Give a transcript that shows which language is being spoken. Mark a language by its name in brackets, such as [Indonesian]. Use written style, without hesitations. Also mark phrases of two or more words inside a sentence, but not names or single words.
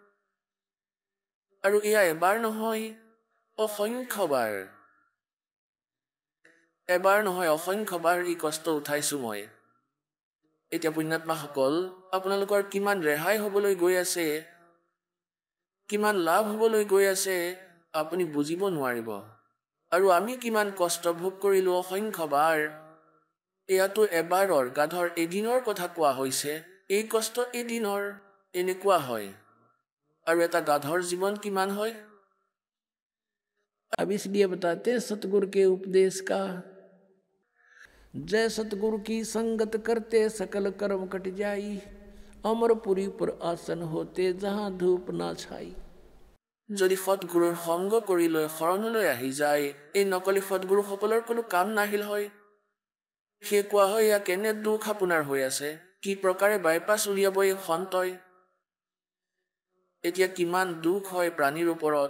[Assamese] আৰু এয়া এবাৰ নহয় অসংখ্যবাৰ এবাৰ নহয় অসংখ্যবাৰ এই কষ্ট উঠাইছোঁ মই এতিয়া পুণ্যাত্মাসকল আপোনালোকৰ কিমান ৰেহাই হ'বলৈ গৈ আছে, কিমান লাভ হ'বলৈ গৈ আছে আপুনি বুজিব নোৱাৰিব। আৰু আমি কিমান কষ্ট ভোগ কৰিলোঁ অসংখ্যবাৰ। এয়াতো এবাৰৰ গাধৰ এদিনৰ কথা কোৱা হৈছে। এই কষ্ট এদিনৰ এনেকুৱা হয়। আৰু এটা গাধৰ জীৱন কিমান হয়? [Hindi] अब इसलिए बताते हैं सतगुरु के उपदेश का, जय सतगुरु की संगत करते सकल कर्म कट जाई, अमरपुरी पर आसन होते जहाँ धूप ना छाई। [Assamese] যদি সৎগুৰুৰ সংগ কৰি লৈ শৰণলৈ আহি যায়, এই নকলি সৎগুৰুসকলৰ কোনো কাম নাহিল হয়। সেয়ে কোৱা হয় এয়া কেনে দুখ আপোনাৰ হৈ আছে, কি প্ৰকাৰে বাইপাছ উলিয়াব এই সন্তই। এতিয়া কিমান দুখ হয় প্ৰাণীৰ ওপৰত।